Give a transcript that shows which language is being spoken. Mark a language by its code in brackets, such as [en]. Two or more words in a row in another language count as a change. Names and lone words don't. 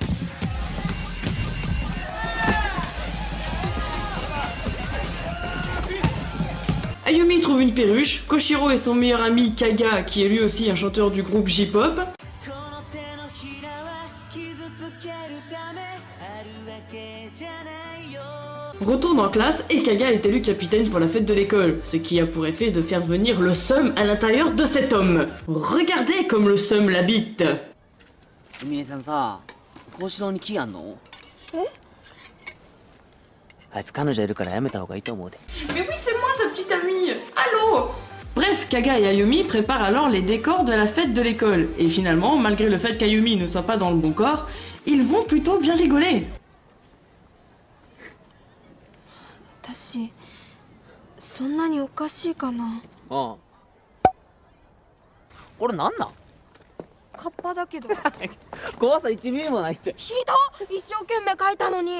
[fr] Ayumi trouve une perruche, Koshiro et son meilleur ami Kaga, qui est lui aussi un chanteur du groupe J-pop, retourne en classe et Kaga est élu capitaine pour la fête de l'école, ce qui a pour effet de faire venir le seum à l'intérieur de cet homme. Regardez comme le seum l'habite. [ja] 海音さんさ、幸四郎に気あんの？あいつ彼女いるからやめた方がいいと思うで。 [fr] Mais oui, c'est moi sa petite amie. Allô? Bref, Kaga et Ayumi préparent alors les décors de la fête de l'école. Et finalement, malgré le fait qu'Ayumi ne soit pas dans le bon corps, ils vont plutôt bien rigoler. [ja] 私そんなにおかしいかな。ああ。これなんなん？カッパだけど。怖さ1ミリもないって。ひどい、一生懸命書いたのに。